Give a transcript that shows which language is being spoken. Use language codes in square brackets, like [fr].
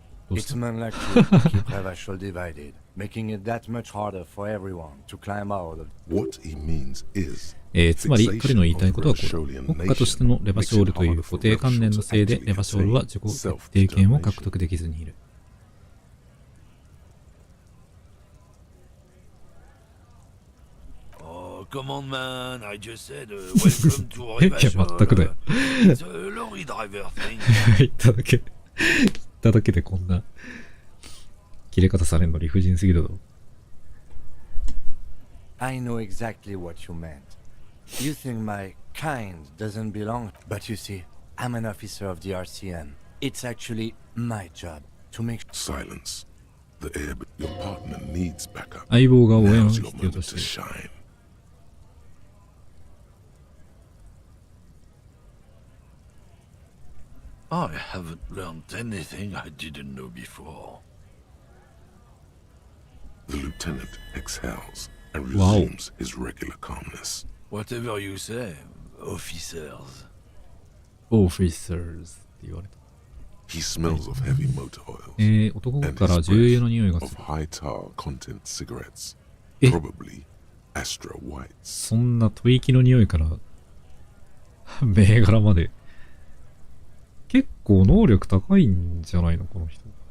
[en] It's men like you who keep Revachol divided, making it that much harder for everyone to climb out of. What he means is [ja] つまり彼の言いたいことはこれ。国家としてのレバショールという固定観念のせいでレバショールは自己決定権を獲得できずにいる。 [en] Come on, man. I just said, welcome to Revachol. [ja] 全くだよ。 [en] It's a lorry driver thing. [ja] 言っただけでこんな切れ方されるの理不尽すぎるだろ。 [en] I know exactly what you meant. You think my kind doesn't belong, but you see, I'm an officer of the RCN. It's actually my job to make silence. The air, your partner needs backup. [ja] 相棒が応援を必要としている。 [en] I haven't learned anything I didn't know before. The lieutenant exhales and resumes his regular calmness. Whatever you say, officers. [ja] Officers って言われた。 [en] He smells of heavy motor oils. [ja] 男から重油の匂いがする。 [en] Of high tar content cigarettes. Probably Astra Whites. [ja] そんな吐息の匂いから銘柄まで。結構能力高いんじゃないのこの人。